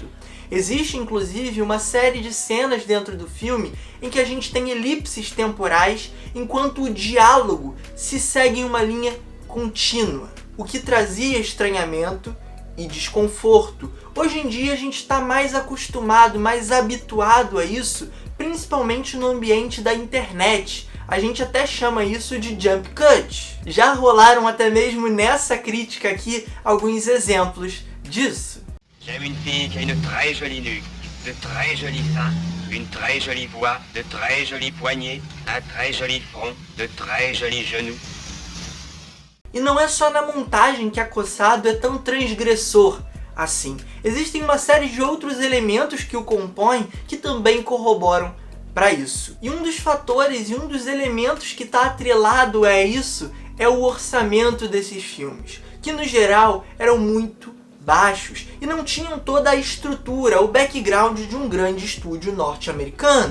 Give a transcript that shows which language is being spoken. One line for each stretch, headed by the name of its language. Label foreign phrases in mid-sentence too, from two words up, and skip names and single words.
Portuguese: Existe, inclusive, uma série de cenas dentro do filme em que a gente tem elipses temporais, enquanto o diálogo se segue em uma linha contínua, o que trazia estranhamento e desconforto. Hoje em dia a gente está mais acostumado, mais habituado a isso, principalmente no ambiente da internet. A gente até chama isso de
English: jump cut.
Portuguese: Já rolaram até mesmo nessa crítica aqui alguns exemplos disso.
French: J'aime une fille qui a une très jolie nuque, de très jolis seins, une très jolie voix, de très jolis poignets, un très joli front, de très jolis genoux.
Portuguese: E não é só na montagem que Acossado é tão transgressor assim. Existem uma série de outros elementos que o compõem que também corroboram para isso. E um dos fatores e um dos elementos que está atrelado a isso é o orçamento desses filmes, que no geral eram muito baixos e não tinham toda a estrutura, o background de um grande estúdio norte-americano.